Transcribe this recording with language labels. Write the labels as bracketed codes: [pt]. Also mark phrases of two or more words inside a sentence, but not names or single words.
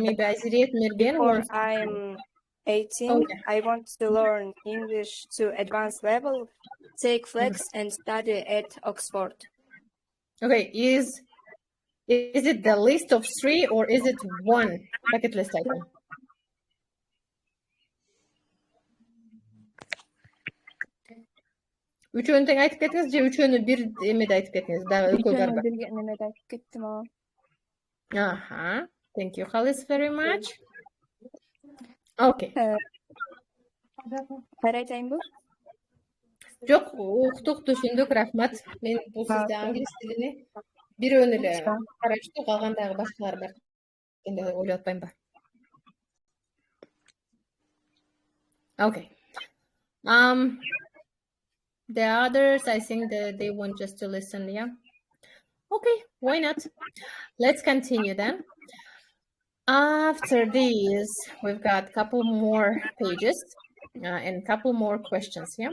[en] Maybe Aziriet Mirgen Before I'm 18, I want to learn English to advanced level, take flex, and study at Oxford. Okay, is it the list of 3 or is it one bucket list item? [ky] Üçөөнү тең айтып кетиңиз же үчөөнү бир эмеде айтып кетиңиз? Дагы экөө бар бар. Бирге немеде айтып кеттим ал. [en] Thank you, Khalis, very much. Okay. [ky] Кайра айтайынбы? Жок, уктук, түшүндүк, рахмат. Мен бул сизде англис тилини бирөөнү эле караштым, калгандагы башкалар бар деп ойлоп атпаймынбы? [en] Okay. The others, I think that they want just to listen, yeah? Okay, why not? Let's continue then. After these, we've got a couple more pages and a couple more questions, yeah?